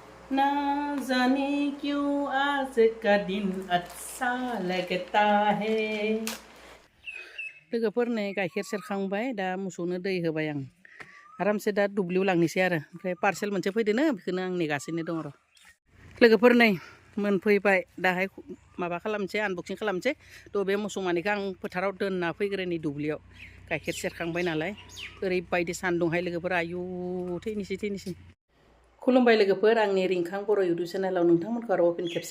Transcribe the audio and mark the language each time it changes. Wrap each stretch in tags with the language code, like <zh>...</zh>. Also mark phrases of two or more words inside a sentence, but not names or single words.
<hi>ना जाने क्यों आज का दिन अच्छा लगता है</hi> <brx>लोगोफोर नै गाइखेर सेरखांबाय दा मोसौनो दै होबाय आं आरामसे दा दुब्लियाव लांनोसै आरो ओमफ्राय पार्सेल मोनसे फैदोनो बेखौनो आं नेगासिनो दङ र' लोगोफोर नै मोनफैबाय दाहाय माबा खालामनोसै आनबक्सिं खालामनोसै थ' बे मोसौ मानैखौ आं फोथाराव दोनना फैग्रोनि दुब्लियाव गाइखेर सेरखांबाय नालाय ओरैबायदि सान्दुंहाय लोगोफोर आयु थैनोसै खुलुमबाय लोगोफोर आंनि रिंखां बर' इउटुब चेनेलाव नोंथांमोनखौ आरो फिन खेबसे</brx>